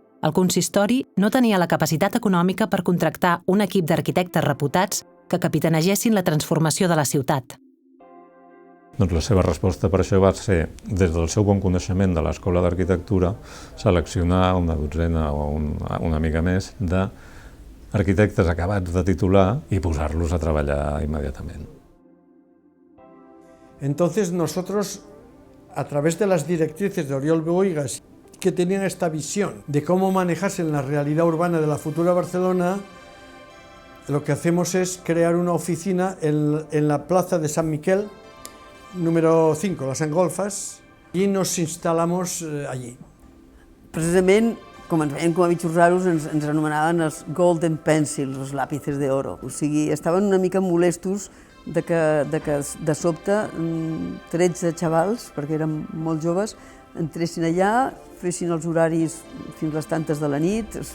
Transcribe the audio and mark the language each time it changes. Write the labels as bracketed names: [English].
[Catalan] El consistori no tenia la capacitat econòmica per contractar un equip d'arquitectes reputats que capitanegessin la transformació de la ciutat. Doncs la seva resposta per això va ser, des del seu bon coneixement de l'Escola d'Arquitectura, seleccionar una dotzena o una mica més d'arquitectes acabats de titular i posar-los a treballar immediatament. [Spanish] Entonces nosotros, a través de las directrices de Oriol Bohigas, que tenían esta visión de cómo manejarse en la realidad urbana de la futura Barcelona, lo que hacemos es crear una oficina en la plaza de San Miquel, número 5, las Engolfas, i nos instal·lamos allí. [Catalan] Precisament, com ens veiem com a bitxos raros, ens anomenaven els [English] golden pencils, [Catalan] els làpices d'oro. O sigui, estaven una mica molestos de que de sobte 13 xavals, perquè eren molt joves, entressin allà, fessin els horaris fins les tantes de la nit.